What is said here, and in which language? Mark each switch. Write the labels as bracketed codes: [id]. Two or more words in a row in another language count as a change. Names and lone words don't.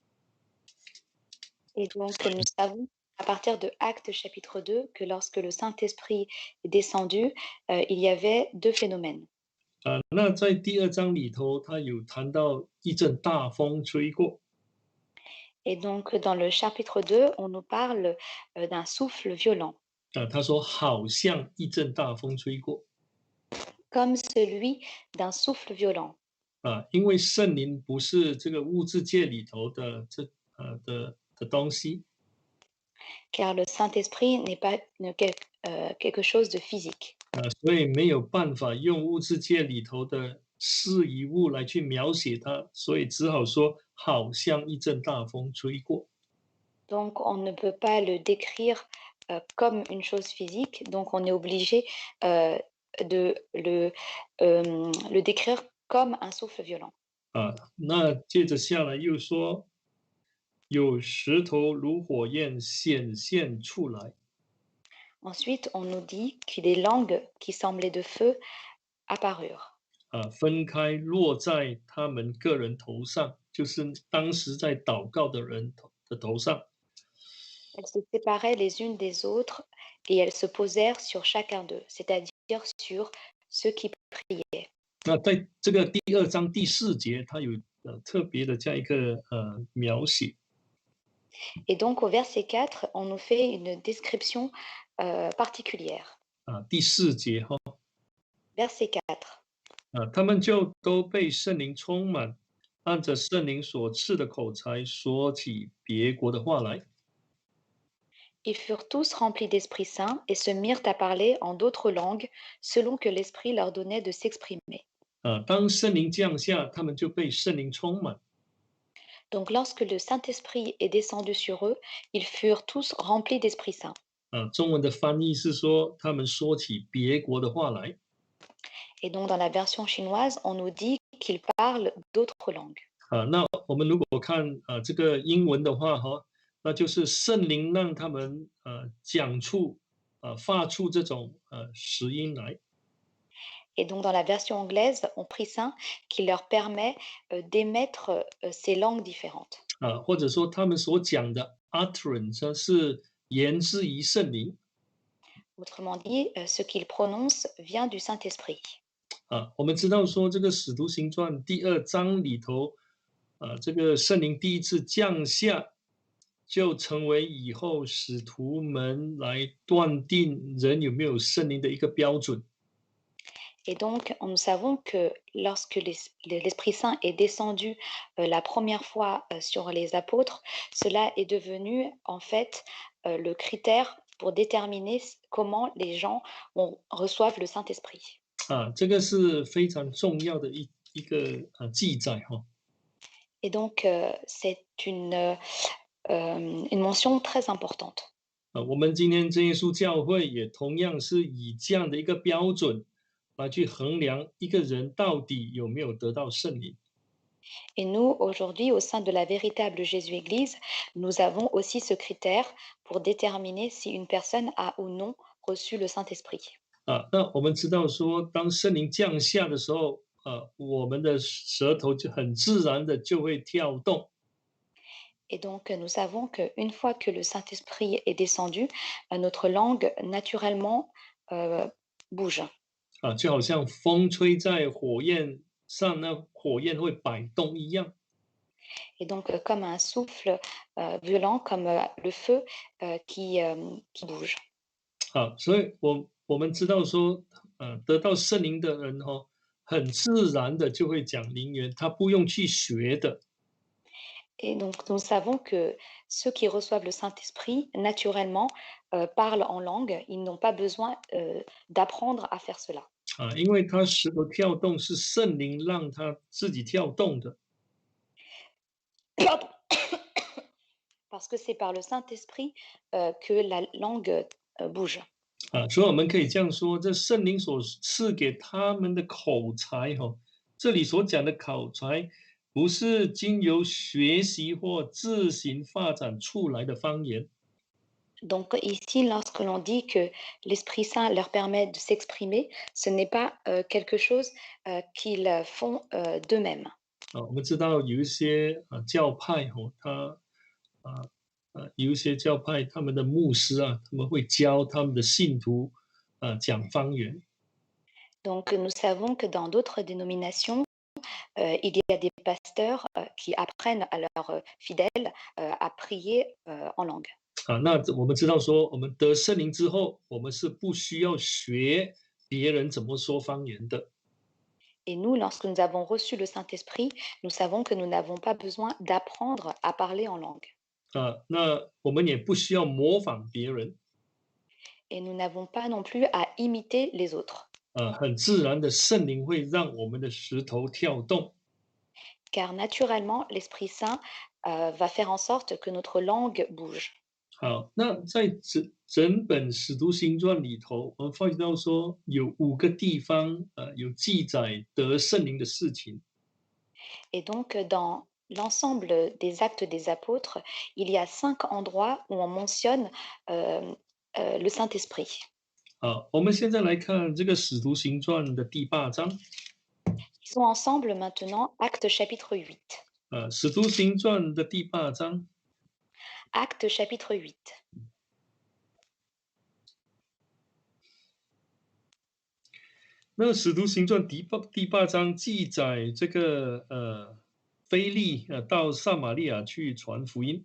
[fr] Et donc, nous savons à partir de Actes chapitre 2 que lorsque le Saint-Esprit est descendu, il y avait 2 phénomènes. [zh] 那在第2章里头，他有谈到一阵大风吹过。 [fr] Et donc, dans le chapitre 2, on nous parle d'un souffle violent. [zh] 他说好像一阵大风吹过。 [fr] Comme celui d'un souffle violent. [zh] 因为圣灵不是这个物质界里头的的东西。 [fr] Car le Saint-Esprit n'est pas quelque chose de physique. [zh] 所以没有办法用物质界里头的事与物来去描写它，所以只好说好像一阵大风吹过。 [fr] Donc, on ne peut pas le décrire comme une chose physique, donc on est obligé de le décrire comme un souffle violent. [zh] 那接着下来又说，有石头如火焰显现出来。 [fr] Ensuite, on nous dit que des langues qui semblaient de feu apparurent. [zh] 分开落在他们个人头上，就是当时在祷告的人的头上。 [fr] Elles se séparaient les unes des autres et elles se posèrent sur chacun d'eux, c'est-à-dire sur ceux qui priaient. [zh] 那在这个第2章第4节，它有特别的这样一个描写。 [fr] Et donc au verset 4, on nous fait une description particulière. [zh] 第4节哈， [fr] Verset 4. [zh] 他们就都被圣灵充满，按着圣灵所赐的口才说起别国的话来。 [fr] Ils furent tous remplis d'Esprit Saint et se mirent à parler en d'autres langues selon que l'Esprit leur donnait de s'exprimer. [zh] 当圣灵降下，他们就被圣灵充满。 [fr] Donc lorsque le Saint-Esprit est descendu sur eux, ils furent tous remplis d'Esprit Saint. [zh] 中文的翻译是说，他们说起别国的话来。 [fr] Et donc dans la version chinoise, on nous dit qu'ils parlent d'autres langues. [zh] 那我们如果看这个英文的话哈，那就是圣灵让他们讲出发出这种实音来。 [fr] Et donc dans la version anglaise, on prie Saint qui leur permet d'émettre ces langues différentes. [zh] 或者说他们所讲的 utterance 是源自于圣灵。 [fr] Autrement dit, ce qu'ils prononcent vient du Saint-Esprit. [zh] 我们知道说这个使徒行传第2章里头，这个圣灵第一次降下，就成为以后使徒们来断定人有没有圣灵的一个标准。 [fr] Et donc, nous savons que lorsque l'Esprit Saint est descendu la première fois sur les apôtres, cela est devenu en fait le critère pour déterminer comment les gens reçoivent le Saint-Esprit. [zh] 这个是非常重要的一个记载哈。 [fr] Et donc, c'est une mention très importante. [zh] 我们今天真耶稣教会也同样是以这样的一个标准来去衡量一个人到底有没有得到圣灵。 [fr] Et nous, aujourd'hui, au sein de la véritable Jésus-Église, nous avons aussi ce critère pour déterminer si une personne a ou non reçu le Saint-Esprit. [zh] 那我们知道说，当圣灵降下的时候，我们的舌头就很自然的就会跳动。 [fr] Et donc, nous savons qu'une fois que le Saint-Esprit est descendu, notre langue naturellement bouge. [zh] 就好像风吹在火焰上，那火焰会摆动一样。 [fr] Et donc, comme un souffle violent, comme le feu qui bouge. [zh] 所以我们知道说，得到圣灵的人很自然的就会讲灵言，他不用去学的。 [fr] Et donc, nous savons que ceux qui reçoivent le Saint-Esprit, naturellement, parlent en langue. Ils n'ont pas besoin d'apprendre à faire cela. [zh] 因为他舌头跳动是圣灵让他自己跳动的。 [fr] Pardon. Parce que c'est par le Saint-Esprit que la langue bouge. [zh] 所以我们可以这样说，这圣灵所赐给他们的口才这里所讲的口才，不是经由学习或自行发展出来的方言。 [fr] Donc ici, lorsque l'on dit que l'Esprit Saint leur permet de s'exprimer, ce n'est pas quelque chose qu'ils font d'eux-mêmes. [zh] 我们知道有一些教派有一些教派他们的牧师他们会教他们的信徒讲方言。 [fr] Donc nous savons que dans d'autres dénominations, il y a des pasteurs qui apprennent à leurs fidèles à prier en langue. [zh] 那我们知道说，我们得圣灵之后，我们是不需要学别人怎么说方言的。 [fr] Et nous, lorsque nous avons reçu le Saint-Esprit, nous savons que nous n'avons pas besoin d'apprendre à parler en langue. [zh] 那我们也不需要模仿别人。 [fr] Et nous n'avons pas non plus à imiter les autres. [zh] 很自然的圣灵会让我们的石头跳动。 [fr] car naturellement, l'Esprit Saint va faire en sorte que notre langue bouge. [zh] 好，那在整本《使徒行传》里头，我们发觉到说有5个地方，有记载得圣灵的事情。 [fr] Et donc, dans l'ensemble des actes des apôtres, il y a 5 endroits où on mentionne le Saint-Esprit. [zh] 好，我们现在来看这个《使徒行传》的第8章。 [fr] Ils sont ensemble maintenant, Acte chapitre 8. [zh] 《使徒行传》的第8章。 [fr] Acte chapitre 8. [zh] 那《使徒行传》第八章记载这个腓利到撒玛利亚去传福音。